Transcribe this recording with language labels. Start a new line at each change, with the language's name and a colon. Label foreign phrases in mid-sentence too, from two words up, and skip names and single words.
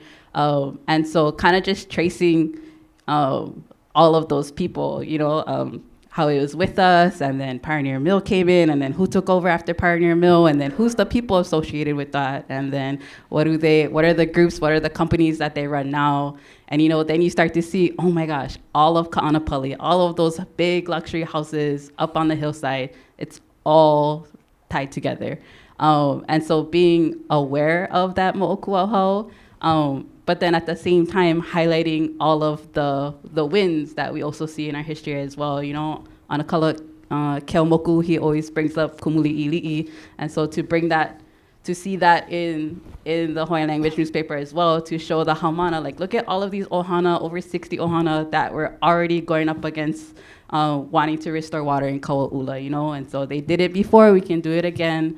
English: And so kind of just tracing all of those people, how it was with us, and then Pioneer Mill came in, and then who took over after Pioneer Mill, and then who's the people associated with that, and then what are the groups, what are the companies that they run now. And then you start to see, oh my gosh, all of Ka'anapali, all of those big luxury houses up on the hillside, it's all tied together. And so being aware of that moʻokūʻauhau, but then at the same time highlighting all of the wins that we also see in our history as well. Anakala Keaumoku, he always brings up kumuliʻiliʻi, and so to bring that, to see that in the Hawaiian language newspaper as well, to show the haumana, like look at all of these ohana, over 60 ohana that were already going up against wanting to restore water in Kauaʻula, and so they did it before, we can do it again.